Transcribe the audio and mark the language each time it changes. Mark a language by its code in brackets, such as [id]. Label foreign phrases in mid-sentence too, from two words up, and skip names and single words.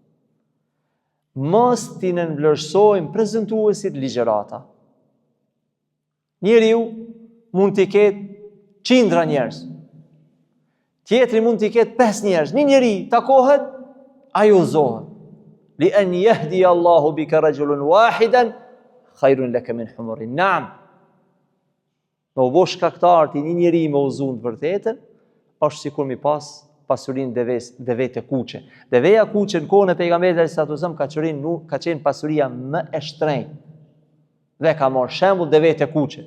[sq] Mos t'i nënvlerësojmë prezantuesit ligjërata. Njeriu mund t'i ketë qindra njerëz. Tjetri mund t'i ketë 5 njerëz. Një njeri takohet, ai udhëzohet. [ar] لأن يهدي الله بك رجلا واحدا خير لك من حمر النعم. [sq] Me u bosh shkaktar ti një njeri me udhëzuar të vërtetën, është sikur mi pas pasurinë deve të kuqe. Deveja kuqe në kohën e pejgamberit [ar] صلى الله عليه وسلم [sq] ka qenë pasuria më e shtrenjtë. Dhe ka marrë shembull deve të kuqe.